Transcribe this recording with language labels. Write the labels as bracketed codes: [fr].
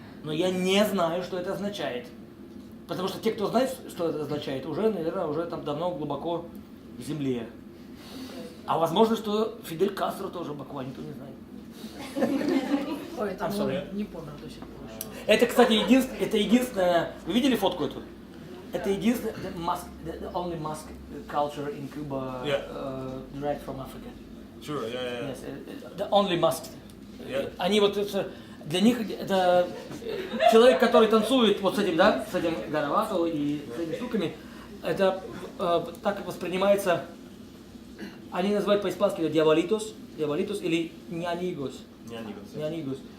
[ru] Но я не знаю, что это означает. Потому что те, кто знает, что это означает, уже, наверное, уже там давно глубоко в земле. А возможно, что Фидель Кастро тоже абакуа, никто не знает. Ой, это не помню до сих пор. Это, кстати, единственное... Вы видели фотку эту? Это единственное... [en] The only mask culture in Cuba derived from Africa. Sure, yeah. Yes, the only mask. Yeah. [ru] Они вот... Для них это человек, который танцует вот с этим, да, с этим гаравато и с этими штуками, это так воспринимается... Они называют по-испански диаболитос или нянигос.